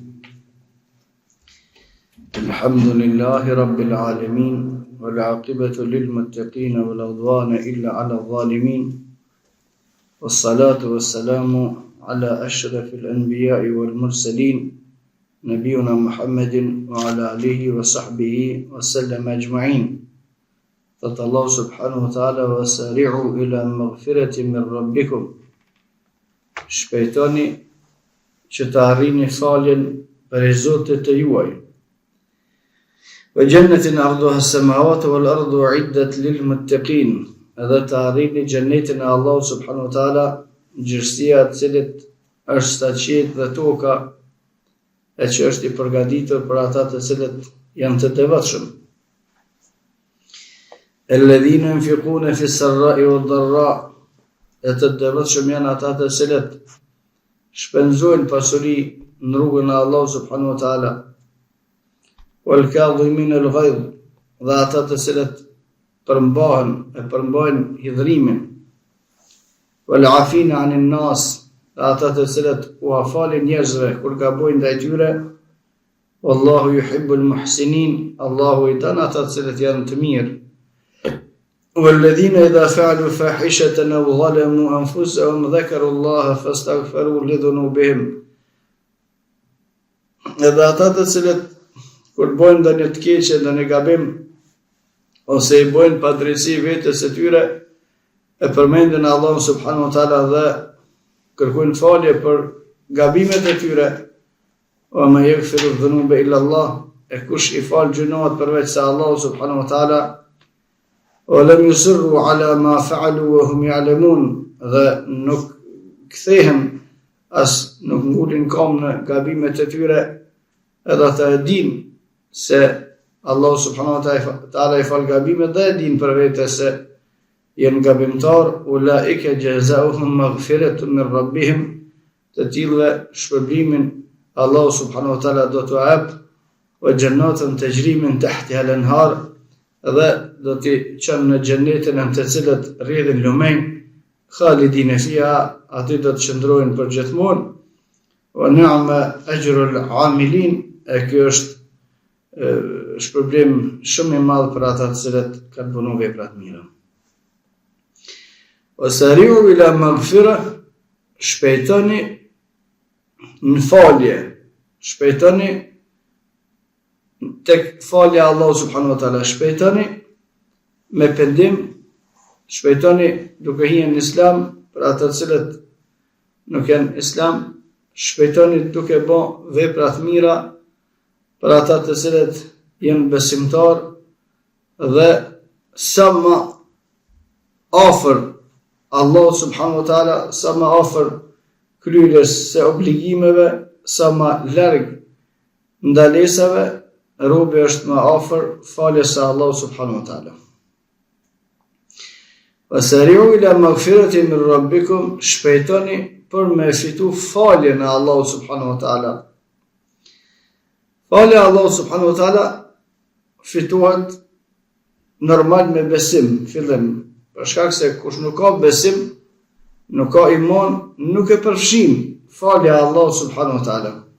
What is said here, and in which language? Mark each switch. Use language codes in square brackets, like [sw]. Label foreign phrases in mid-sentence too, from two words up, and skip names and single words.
[ar] الحمد لله رب العالمين والعاقبة للمتقين ولا عدوان إلا على الظالمين والصلاة والسلام على أشرف الأنبياء والمرسلين نبينا محمد وعلى آله وصحبه وسلم أجمعين. قال الله سبحانه وتعالى وسارعوا إلى مغفرة من ربكم. [sq] Shpejtoni që të arrini faljen për Zotit të juaj. [ar] وجنة عرضها السماوات والأرض أعدت للمتقين. [sq] Edhe të arrini xhennetin e Allahut [ar] سبحانه وتعالى, [sq] gjërësia e cilit është staqet dhe toka, e që është i përgatitur për ata të cilët janë të devotshëm. [ar] الذين ينفقون في السراء والضراء. [sq] E të devotshëm janë ata të cilët shpenzojnë pasuri në rrugën e Allahut [ar] سبحانه وتعالى. والكاظمين الغيظ, [sq] dhe ata të cilët përmbajnë hidhrimin. [ar] والعافين عن الناس, [sq] dhe ata të cilët u afalin njerëzve kur gabojnë ndaj tyre. [ar] والله يحب المحسنين, [sq] Allahu i don ata të cilët janë të mirë. [ar] والذين إذا فعلوا فاحشة أو ظلموا أنفسهم ذكروا الله فاستغفروا لذنوبهم. [sq] Edhe ata të cilët kur bojnë ndonjë të keqe, ndonjë gabim, ose i bojnë padrejtësi vetes së tyre, e përmendin Allahun [ar] سبحانه وتعالى [sq] dhe kërkojnë falje për gabimet e tyre. [ar] وما يغفر الذنوب إلا الله, [sq] e kush i fal gjunoat përveç se Allahu [ar] سبحانه وتعالى. ولم يصروا على ما فعلوا وهم يعلمون, [sq] dhe nuk kthehen as nuk ngulin kom në gabimet e tyre, edhe ata e din se Allah [ar] سبحانه وتعالى [sq] i fal gabimet dhe e din për vete se janë gabimtar. [ar] أولئك جزاؤهم مغفرة من ربهم, [sq] të tillëve shpërblimin Allah [ar] سبحانه وتعالى [sq] do t'u jap, [ar] وجنات تجري من تحتها الأنهار, [sq] dhe do t'i qënë në gjennetin në të cilët rrjedhin lumenj, [ar] خالدين فيها, [sq] aty do të qëndrojnë për gjithmonë. [ar] ونعم أجر العاملين, [sq] e kjo është shpërblim shumë i madh për ata të cilët kanë punuar vepra të mira. [ar] وسارعوا إلى مغفرة, [sq] shpejtoni në falje, shpejtoni tek falja Allahu [ar] سبحانه وتعالى, [sq] shpejtoni me pendim, shpejtoni duke hyrë në Islam për ata të cilët nuk janë Islam, shpejtoni duke bë vepra të mira për ata të cilët janë besimtar, dhe sa më afër Allahu [ar] سبحانه وتعالى, [sq] sa më afër kryerjes së obligimeve, sa më larg ndalesave, robi është më afër faljes së Allahut [ar] سبحانه وتعالى. وسارعوا إلى مغفرة من ربكم, [sq] shpejtoni për me fitu faljen e Allahut [ar] سبحانه وتعالى. [sq] Falja e Allahut [ar] سبحانه وتعالى [sq] fitohet normal me besim, fillim, për shkak se kush nuk ka besim, nuk ka iman, nuk e përfshin falja e Allahut [ar] سبحانه وتعالى.